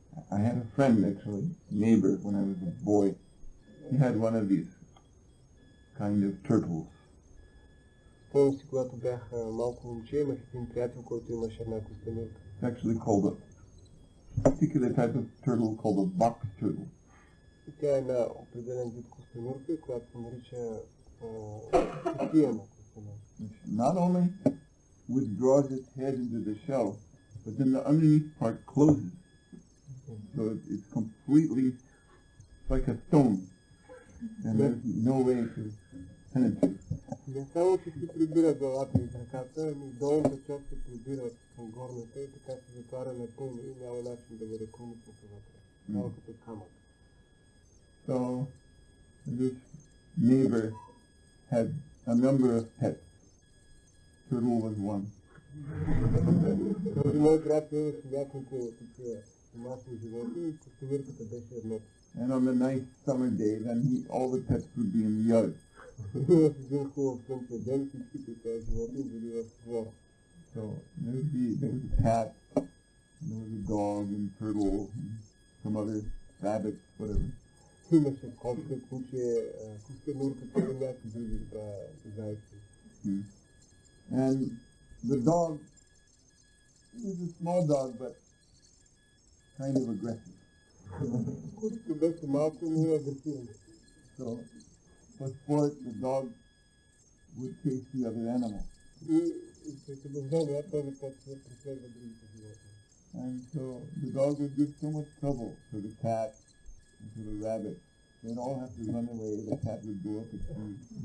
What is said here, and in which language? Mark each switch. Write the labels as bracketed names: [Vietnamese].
[English] I had a friend, actually, neighbor, when I was a boy. He had one of these kind of turtles. [Bulgarian] Спомням си, когато бях малко момче, имах един приятел, който имаше една костенурка. [English] It's actually called a particular type of turtle called a box turtle. [Bulgarian] И тя е една определен вид костенурка, която се нарича кутия на костенурка. [English] Not only withdraws its head into the shell, but then the underneath part closes. So it's completely like a stone, and there's no way to penetrate. [Bulgarian] Не само, че си прибира главата и краката, ами долната част се прибира към горната и така се затваря напълно и няма начин да бъде проникнато вътре. Става като камък. [English] So this neighbor had a number of pets. Turtle was one. [Bulgarian] Този мой приятел имаше няколко такива домашни животни и костенурката беше едното. [English] And on the nice summer day, then all the pets would be in the yard. [Bulgarian] В един хубав слънчев ден всичките тези животни били в двора. [English] So there was a cat, and there was a dog, and turtle, and some other rabbits, whatever. [Bulgarian] Имаше котка, куче, костенурката и някакви други зайци. [English] And the dog was a small dog, but kind of aggressive. [Bulgarian] Кучето беше малко, но агресивно. [English] So for sport, the dog would chase the other animal. [Bulgarian] И се събуждава, този път се преследва другите животни. [English] And so the dog would give so much trouble to the cat and to the rabbit. They'd all have to run away. The cat would go up its tree.